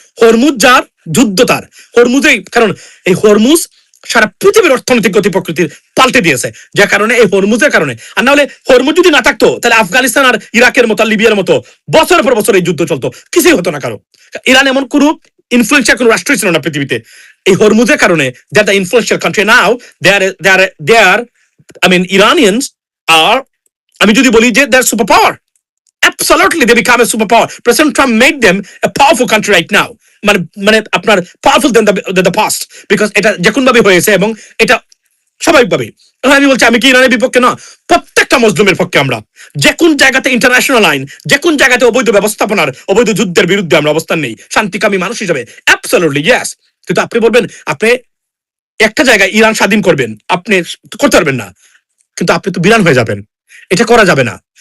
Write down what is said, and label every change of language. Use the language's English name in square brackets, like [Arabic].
[Bangla] Hormuz যার যুদ্ধ তার, হরমুজেই, কারণ এই হরমুজ সারা পৃথিবীর অর্থনৈতিক গতি প্রকৃতির পাল্টে দিয়েছে, যে কারণে এই হরমুজের কারণে। আর না হলে হরমুজ যদি না থাকতো তাহলে আফগানিস্তান আর ইরাকের মতো, লিবিয়ার মতো বছরের পর বছর এই যুদ্ধ চলতো, কিছুই হতো না কারো। ইরান এমন কোনো ইনফ্লুয়েন্সিয়াল কোনো রাষ্ট্রই ছিল না পৃথিবীতে। এই হরমুজের কারণে [English] They are the influential country now. They are I mean Iranians are, [Bangla] আমি যদি বলি যে [English] they're superpower, absolutely they become a superpower. President Trump made them a powerful country right now, [Bangla] মানে মানে আপনার [English] powerful than the past, because [Bangla] এটা যে কোন ভাবে হয়েছে এবং এটা স্বাভাবিকভাবে। আমি বলছি, আমি কি ইরানের বিপক্ষে? না, প্রত্যেকটা মজলুমের পক্ষে আমরা। যে কোন জায়গাতে ইন্টারন্যাশনাল আইন, যে কোন জায়গাতে অবৈধ ব্যবস্থাপনার, অবৈধ যুদ্ধের বিরুদ্ধে আমরা অবস্থান নেই, শান্তিকামী মানুষ হিসেবে, [English] Absolutely yes. [Bangla] কিন্তু আপনি বলবেন আপনি একটা জায়গায় ইরান স্বাধীন করবেন, আপনি করতে পারবেন না, কিন্তু আপনি তো বিরান হয়ে যাবেন। এটা করা যাবে না।